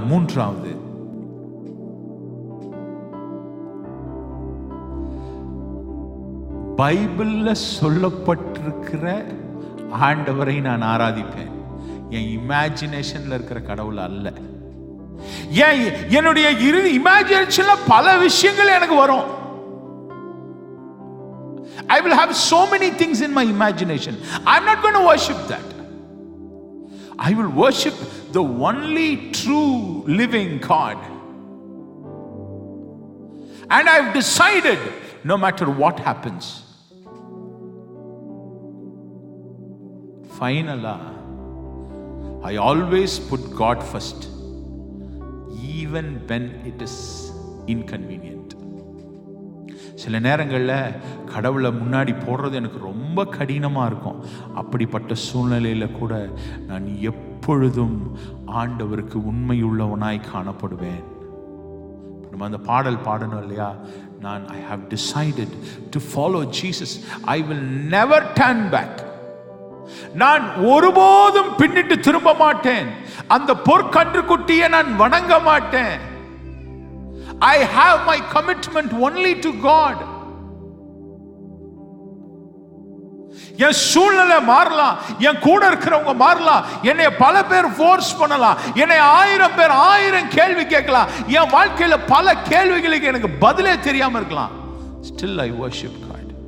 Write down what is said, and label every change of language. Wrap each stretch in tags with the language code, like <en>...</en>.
<ta>மூன்றாவது, பைபிள்ல சொல்லப்பட்டிருக்கிற ஆண்டவரை நான் ஆராதிப்பேன், என் இமேஜினேஷன்ல இருக்கிற கடவுள் அல்ல. என்னுடைய இமேஜினேஷன்ல பல விஷயங்கள் எனக்கு வரும்.</ta> <en>I will have so many things in my imagination. I'm not going to worship that. I will worship the only true living God. And I've decided, no matter what happens, finally, I always put God first, even when it is inconvenient.</en> <ta>சில நேரங்களில் கடவுளை முன்னாடி போடுறது எனக்கு ரொம்ப கடினமாக இருக்கும். அப்படிப்பட்ட சூழ்நிலையில் கூட நான் எப்பொழுதும் ஆண்டவருக்கு உண்மையுள்ளவனாய் காணப்படுவேன். நம்ம அந்த பாடல் பாடணும் இல்லையா? நான்</ta> <en>I have decided to follow Jesus. I will never turn back.</en> <ta>நான் ஒருபோதும் பின்னிட்டு திரும்ப மாட்டேன். அந்த பொற்கன்றுக்குட்டியை நான் வணங்க மாட்டேன்.</ta> <en>I have my commitment only to God.</en> <ta>என் சூழ்நிலை மாறலாம், என் கூட இருக்கிறவங்க மாறலாம், என்னை பல பேர் ஃபோர்ஸ் பண்ணலாம், என்னை 1000 பேர் 1000 கேள்வி கேட்கலாம், என் வாழ்க்கையில பல கேள்விகளுக்கு எனக்கு பதிலே தெரியாம இருக்கலாம்.</ta> <en>Still I worship God.</en>